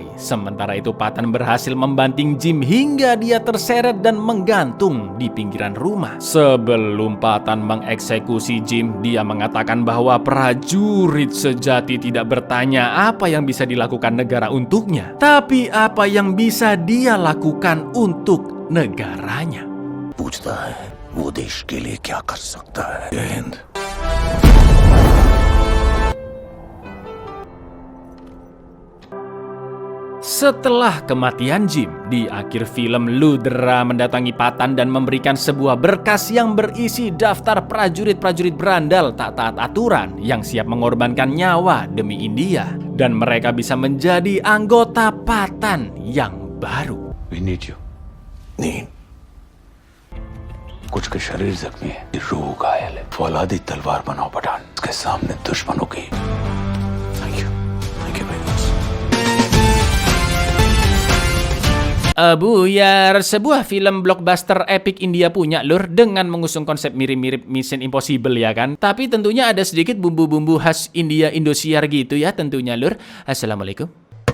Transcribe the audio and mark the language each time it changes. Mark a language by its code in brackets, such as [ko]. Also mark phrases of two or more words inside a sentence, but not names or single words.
[id] Sementara itu Patan berhasil membanting Jim hingga dia terseret dan menggantung di pinggiran rumah. Sebelum Patan mengeksekusi Jim, dia mengatakan bahwa prajurit sejati tidak bertanya apa yang bisa dilakukan negara untuknya, tapi apa yang bisa dia lakukan untuk negaranya. [hi] पूछता है वो देश के लिए क्या कर सकता है। जय हिंद। [id] Setelah kematian Jim, di akhir film Ludra mendatangi Patan dan memberikan sebuah berkas yang berisi daftar prajurit-prajurit berandal tak taat aturan yang siap mengorbankan nyawa demi India, dan mereka bisa menjadi anggota Patan yang baru. [en] We need you. [hi] नींद कुछ के शरीर जख्मी है, रूह घायल है। फौलादी तलवार बनाओ पठान, इसके सामने दुश्मनों की। [en] thank you very much। [id] Buyar, sebuah film [en] blockbuster epic [id] India punya lur, dengan mengusung konsep mirip-mirip Mission Impossible ya kan. Tapi tentunya ada sedikit bumbu-bumbu khas India Indosiar gitu ya tentunya lur. [ar] Assalamualaikum.